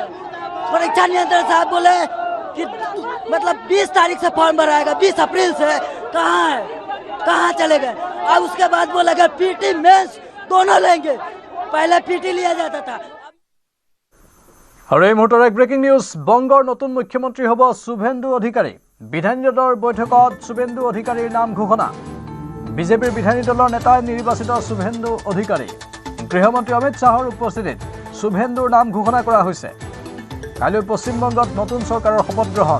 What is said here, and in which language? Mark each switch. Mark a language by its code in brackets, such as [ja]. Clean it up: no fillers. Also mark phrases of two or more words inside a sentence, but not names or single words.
[hi] परीक्षा नियंत्रण साहब बोले कि मतलब 20 तारीख से फॉर्म भराएगा, 20 अप्रैल से। कहाँ है, कहाँ चले गए? अब उसके बाद बोला गया पीटी मेंस दोनों लेंगे, पहले पीटी लिया जाता था। [as] और এই মুহূৰ্তৰ এক [en] breaking news. [as] বংগৰ নতুন মুখ্যমন্ত্ৰী হ'ব শুভেন্দু অধিকাৰী। বিধায়িনী দলৰ বৈঠকত শুভেন্দু অধিকাৰীৰ নাম ঘোষণা। বিজেপিৰ বিধায়িনী দলৰ নেতাই নিৰ্বাচিত শুভেন্দু অধিকাৰী। গৃহমন্ত্ৰী অমিত শ্বাহৰ উপস্থিতিত শুভেন্দুৰ নাম ঘোষণা কৰা হৈছে। কাইলৈ পশ্চিমবংগত নতুন চৰকাৰৰ শপত গ্ৰহণ।